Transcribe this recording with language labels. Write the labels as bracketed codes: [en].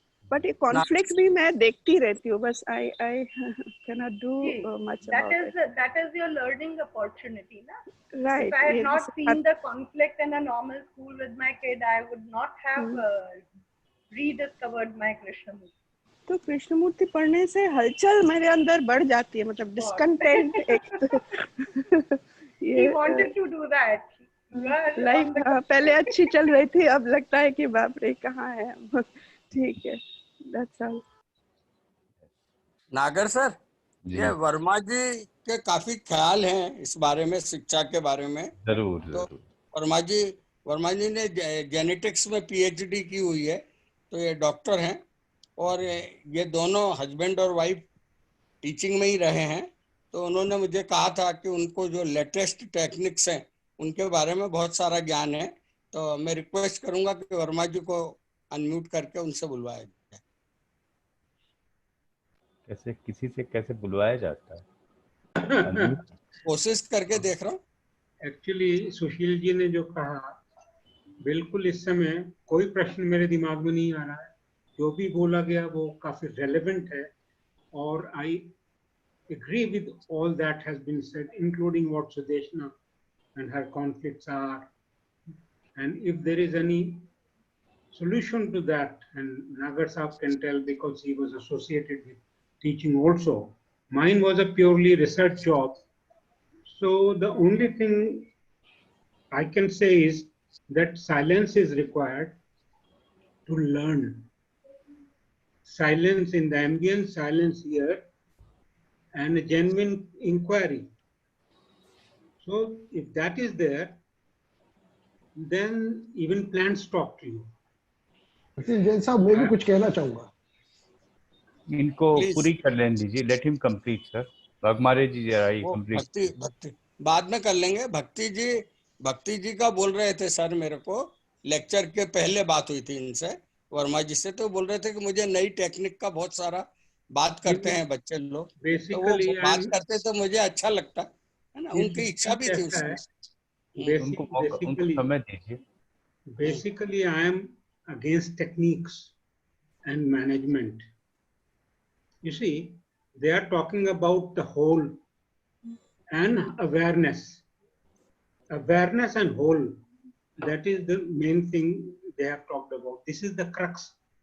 [en] But ये conflict [hi] भी मैं देखती रहती हूँ, बस [en] I cannot do much about it. That is your learning opportunity, na? Right. If I had not seen the conflict in a normal school with my kid, I would not have rediscovered my Krishnamurti. [hi] तो कृष्णमूर्ति पढ़ने से हलचल मेरे अंदर बढ़ जाती है, मतलब डिस्कंटेंट एक [en] He wanted to do that. [hi] Life पहले अच्छी चल रही थी, अब लगता है कि बाप रे कहाँ है हम। ठीक है, [en] that's all. [hi] नागर सर, ये वर्मा जी के काफी ख्याल हैं इस बारे में, शिक्षा के बारे में। जरूर तो वर्मा जी ने जेनेटिक्स में पीएचडी की हुई है, तो ये डॉक्टर हैं, और ये दोनों हस्बैंड और वाइफ टीचिंग में ही रहे हैं। तो उन्होंने मुझे कहा था कि उनको जो लेटेस्ट टेक्निक्स हैं उनके बारे में बहुत सारा ज्ञान है, तो मैं रिक्वेस्ट करूंगा कि वर्मा जी को अनम्यूट करके उनसे बुलवाया जाए। कैसे किसी से कैसे बुलवाया जाता है? कोशिश करके देख रहा हूँ। एक्चुअली सुशील जी ने जो कहा, बिल्कुल इस समय कोई प्रश्न मेरे दिमाग में नहीं आ रहा है। जो भी बोला गया वो काफी रेलेवेंट है, [en] और I agree with all that has been said, including what Sudeshna and her conflicts are, and if there is any solution to that, and Nagar Saab can tell because he was associated with teaching also. Mine was a purely research job, so the only thing I can say is that silence is required to learn. Silence in the ambience, silence here, and a genuine inquiry. So if that is there, then even plants talk to you. [hi] Jain साहब, मैं भी कुछ कहना चाहूँगा। इनको पूरी कर लेने दीजिए, [en] Let him complete sir. [hi] Waghmare जी जरा ये कंप्लीट। भक्ति बाद में कर लेंगे। भक्ति जी का बोल रहे थे सर, मेरे को लेक्चर के पहले बात हुई थी इनसे, वर्मा जी से, तो बोल रहे थे कि मुझे नई टेक्निक का बहुत सारा बात करते हैं बच्चे लोग, तो वो बात करते तो मुझे अच्छा लगता है ना, उनकी इच्छा भी थी उसमें। उनको समय दीजिए। [en] Basically, I am against techniques and management. You see, they are talking about the whole and awareness. Awareness and whole, that is the main thing they have talked about. This is the crux.